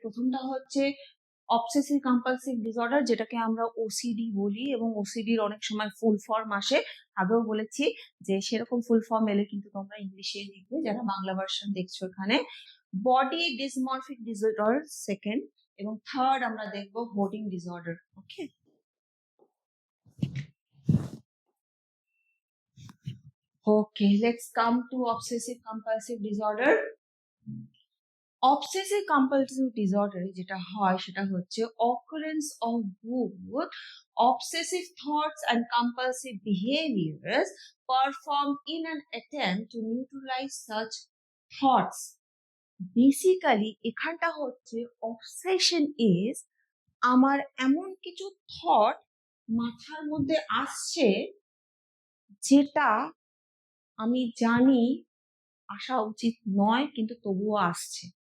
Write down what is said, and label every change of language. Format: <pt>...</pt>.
<bn>প্রথমটা হচ্ছে obsessive compulsive disorder, যেটাকে আমরা ওসিডি বলি, এবং ওসিডির অনেক সময় ফুল ফর্ম আসে। আগেও বলেছি যে সেরকম ফুল ফর্ম এলে কিন্তু তোমরা ইংলিশে লিখবে, যারা বাংলা ভার্সন দেখছো এখানে। বডি ডিসমরফিক ডিসঅর্ডার সেকেন্ড, এবং থার্ড আমরা দেখবো hoarding disorder.</bn> <en>Okay, let's come to obsessive compulsive disorder.</en> <bn>Obsessive compulsive ডিসঅর্ডারে যেটা হয় সেটা হচ্ছে</bn> <en>occurrence of both obsessive thoughts and compulsive behaviors performed in an attempt to neutralize such thoughts.</en> <bn>Basically এখানটা হচ্ছে obsession is আমার এমন কিছু থট মাথার মধ্যে আসছে যেটা আমি জানি আসা উচিত নয়, কিন্তু তবুও আসছে।</bn>